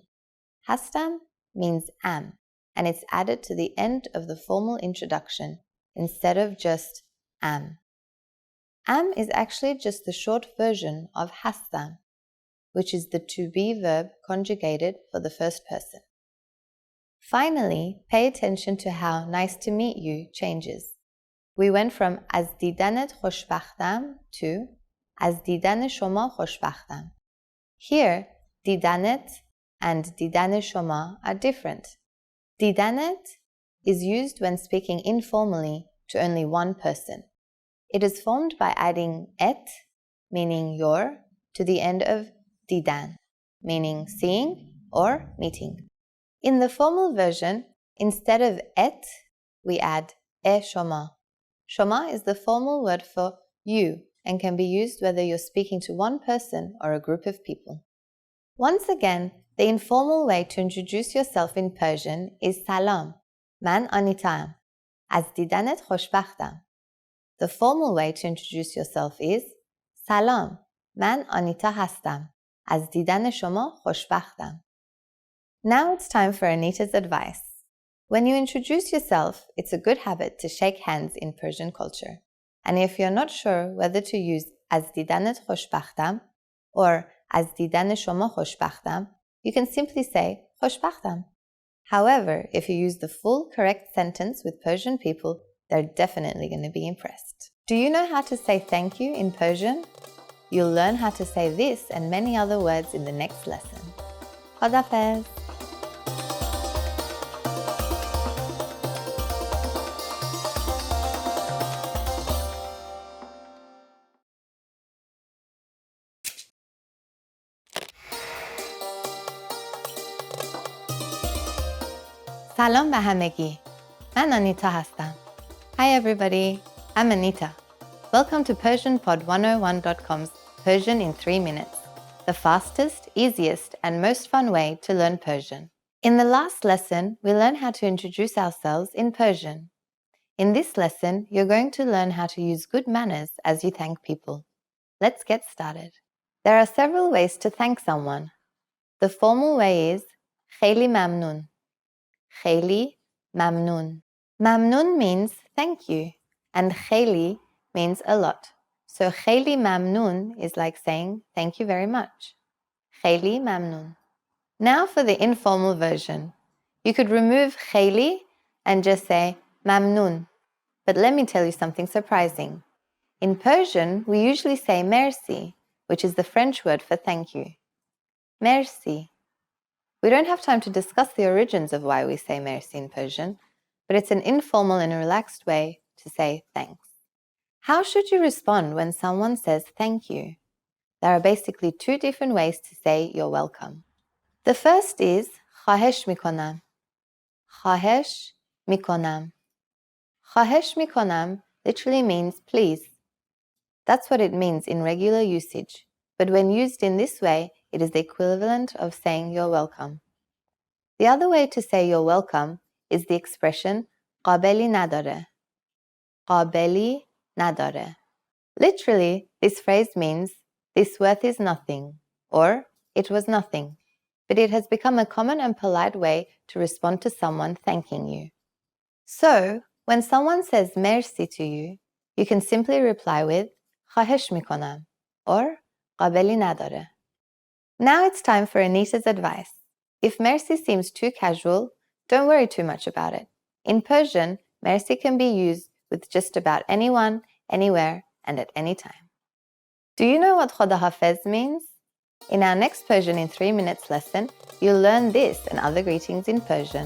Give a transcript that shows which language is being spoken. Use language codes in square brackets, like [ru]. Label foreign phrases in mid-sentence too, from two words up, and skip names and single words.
[en] Hastam means am, and it's added to the end of the formal introduction instead of just am. Am is actually just the short version of hastam, which is the to be verb conjugated for the first person. Finally, pay attention to how nice to meet you changes. We went from [fa] از دیدنت خوشبختم [en] to [fa] از دیدن شما خوشبختم. [en] Here, didanet and [fa] دیدن شما [en] are different. Didanet is used when speaking informally to only one person. It is formed by adding et, meaning your, to the end of didan, meaning seeing or meeting. In the formal version, instead of et, we add [fa] ِ شما. [en] Shoma is the formal word for you and can be used whether you're speaking to one person or a group of people. Once again, the informal way to introduce yourself in Persian is [fa] سلام، من آنیتا ام. از دیدنت خوشبختم. [en] The formal way to introduce yourself is [fa] سلام، من آنیتا هستم. از دیدن شما خوشبختم. [en] Now it's time for Anita's advice. When you introduce yourself, it's a good habit to shake hands in Persian culture. And if you're not sure whether to use [fa] از دیدنت خوشبختم [en] or [fa] از دیدن شما خوشبختم, [en] you can simply say khoshbakhtam. However, if you use the full correct sentence with Persian people, they're definitely going to be impressed. Do you know how to say thank you in Persian? You'll learn how to say this and many other words in the next lesson. [fa] Khadafez. سلام به همگی. من آنیتا هستم. [en] Hi everybody, I'm Anita. Welcome to PersianPod101.com's Persian in 3 minutes, the fastest, easiest, and most fun way to learn Persian. In the last lesson, we learned how to introduce ourselves in Persian. In this lesson, you're going to learn how to use good manners as you thank people. Let's get started. There are several ways to thank someone. The formal way is [fa] خیلی ممنون. خیلی ممنون. [en] Mamnun means thank you, and خیلی means a lot. So [fa] خیلی ممنون [en] is like saying thank you very much. [fa] خیلی ممنون. [en] Now for the informal version. You could remove خیلی and just say ممنون. But let me tell you something surprising. In Persian, we usually say merci, which is the French word for thank you. Merci. We don't have time to discuss the origins of why we say merci in Persian, but it's an informal and relaxed way to say thanks. How should you respond when someone says thank you? There are basically two different ways to say you're welcome. The first is [fa] خواهش میکنم. خواهش میکنم. خواهش میکنم [en] literally means please. That's what it means in regular usage, but when used in this way, it is the equivalent of saying you're welcome. The other way to say you're welcome is the expression [fa] قابلی نداره. قابلی نداره. [en] Literally, this phrase means this worth is nothing, or it was nothing, but it has become a common and polite way to respond to someone thanking you. So, when someone says merci to you, you can simply reply with [fa] خواهش میکنم [en] or [fa] قابلی نداره. [en] Now it's time for Anita's advice. If merci seems too casual, don't worry too much about it. In Persian, merci can be used with just about anyone, anywhere, and at any time. Do you know what [fa] خدا حافظ [en] means? In our next Persian in 3 minutes lesson, you'll learn this and other greetings in Persian.